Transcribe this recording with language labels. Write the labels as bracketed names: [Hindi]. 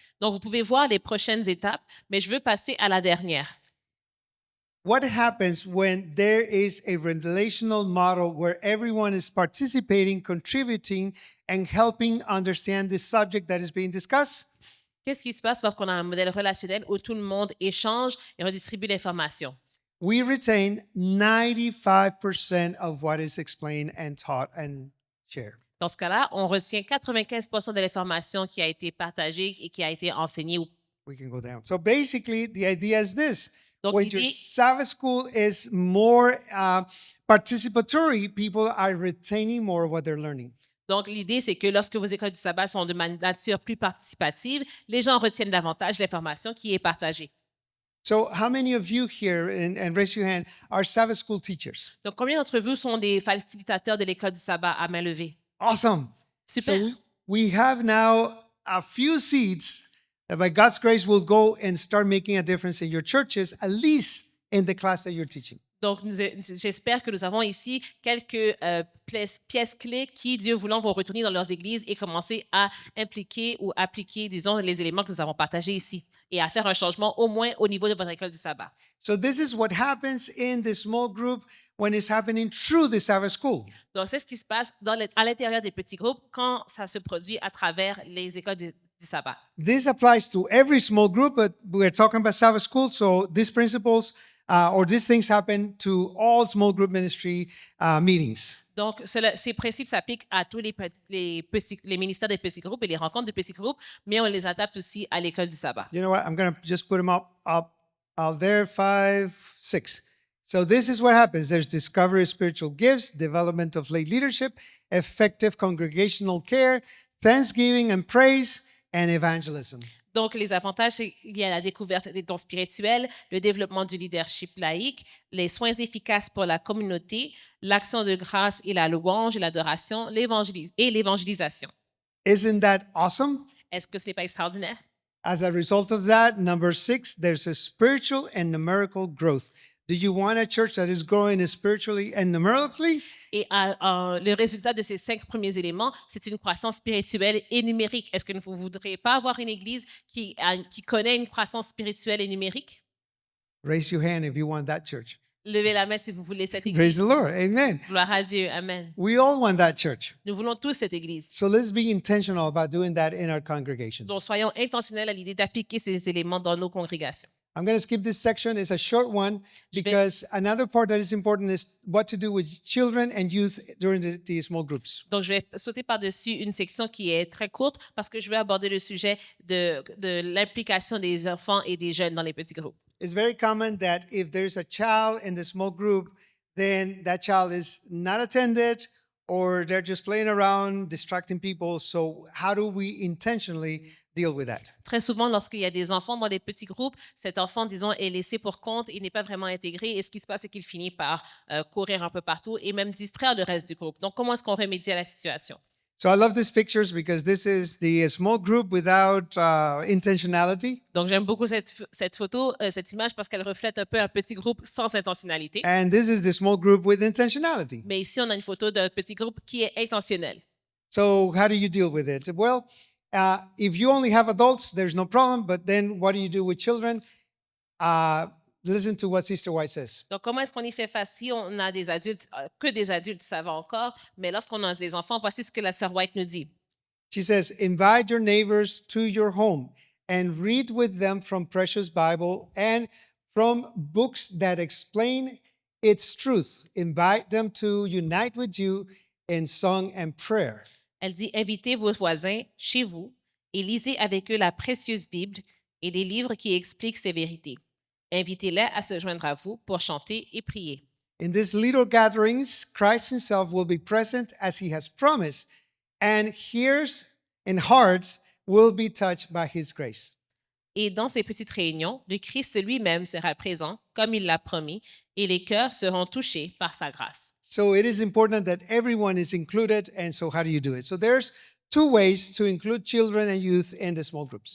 [French] Donc, vous pouvez voir les prochaines étapes, mais je veux passer à la dernière. [English] What happens when there is a relational model where everyone is participating, contributing, and helping understand the subject that is being discussed? [French] Qu'est-ce qui se passe lorsqu'on a un modèle relationnel où tout le monde échange et redistribue l'information? [English] We retain 95% of what is explained and taught and shared. [French] Dans ce cas-là, on retient 95 de l'information qui a été partagée et qui a été enseignée. [English] We can go down. So basically, the idea is this. [French] Donc, [English] When your [French] l'idée, [English] Sabbath school is more participatory, people are retaining more of what they're learning. [French] c'est que lorsque vos écoles du sabbat sont de nature plus participative, les gens retiennent davantage l'information qui est partagée. [English] So how many of you here, and raise your hand, are Sabbath school teachers? [French] Donc, combien d'entre vous sont des facilitateurs de l'école du sabbat à main levée? [English] Awesome. [French] Super. [English] So we have now a few seeds that by God's grace will go and start making a difference in your churches, at least in the class that you're teaching. [French] Donc, j'espère que nous avons ici quelques pièces clés qui, Dieu voulant, vont retourner dans leurs églises et commencer à impliquer ou appliquer, disons, les éléments que nous avons partagés ici et à faire un changement au moins au niveau de votre école du sabbat. [English] So this is what happens in the small group when it's happening through the Sabbath school. [French] Donc, c'est ce qui se passe à l'intérieur des petits groupes quand ça se produit à travers les écoles du sabbat. [English] This applies to every small group, but we're talking about Sabbath school, so these principles or these things happen to all small group ministry meetings. [French] Donc, ces principes s'appliquent à tous les ministères des petits groupes et les rencontres de petits groupes, mais on les adapte aussi à l'école du sabbat. [English] You know what? I'm going to just put them out there, 5, 6. So this is what happens. There's discovery of spiritual gifts, development of lay leadership, effective congregational care, thanksgiving and praise, and evangelism. [French] Donc, les avantages, c'est qu'il y a la découverte des dons spirituels, le développement du leadership laïque, les soins efficaces pour la communauté, l'action de grâce et la louange et l'adoration, l'évangélisation. [English] Isn't that awesome? [French] Est-ce que ce n'est pas extraordinaire? [English] As a result of that, number 6, there's a spiritual and numerical growth. Do you want a church that is growing spiritually and numerically? [French] Et le résultat de ces 5 premiers éléments, c'est une croissance spirituelle et numérique. Est-ce que vous ne voudriez pas avoir une église qui connaît une croissance spirituelle et numérique? [English] Raise your hand if you want that church. [French] Levez la main si vous voulez cette [English] Praise [French] église. [English] the Lord. Amen. [French] Gloire à Dieu. Amen. [English] We all want that church. [French] Nous voulons tous cette église. [English] So let's be intentional about doing that in our congregations. [French] Donc, soyons intentionnels à l'idée d'appliquer ces éléments dans nos congrégations. [English] I'm going to skip this section. It's a short one because another part that is important is what to do with children and youth during the small groups. [French] Donc, je vais sauter par-dessus une section qui est très courte parce que je vais aborder le sujet de l'implication des enfants et des jeunes dans les petits groupes. [English] It's very common that if there's a child in the small group, then that child is not attended or they're just playing around, distracting people. So how do we intentionally deal with that? [French] Très souvent, lorsqu'il y a des enfants dans les petits groupes, cet enfant, disons, est laissé pour compte, il n'est pas vraiment intégré et ce qui se passe, c'est qu'il finit par courir un peu partout et même distraire le reste du groupe. Donc, comment est-ce qu'on remédie à la situation? [English] So I love these pictures because this is the small group without intentionality. [French] Donc, j'aime beaucoup cette photo, cette image parce qu'elle reflète un peu un petit groupe sans intentionnalité. [English] And this is the small group with intentionality. [French] Mais ici, on a une photo d'un petit groupe qui est intentionnel. [English] So how do you deal with it? Well, if you only have adults, there's no problem. But then what do you do with children? Listen to what Sister White says. [French] Donc, comment est-ce qu'on y fait face si on a des adultes, que des adultes, ça va encore, mais lorsqu'on a des enfants, voici ce que la sœur White nous dit. [English] She says, invite your neighbors to your home and read with them from Precious Bible and from books that explain its truth. Invite them to unite with you in song and prayer. [French] Elle dit, invitez vos voisins chez vous et lisez avec eux la précieuse Bible et les livres qui expliquent ces vérités. Invitez-les à se joindre à vous pour chanter et prier. [English] In these little gatherings, Christ himself will be present as he has promised, and ears and hearts will be touched by his grace. [French] Et dans ces petites réunions, le Christ lui-même sera présent, comme il l'a promis, et les cœurs seront touchés par sa grâce. [English] So it is important that everyone is included, and so how do you do it? So there's two ways to include children and youth in the small groups.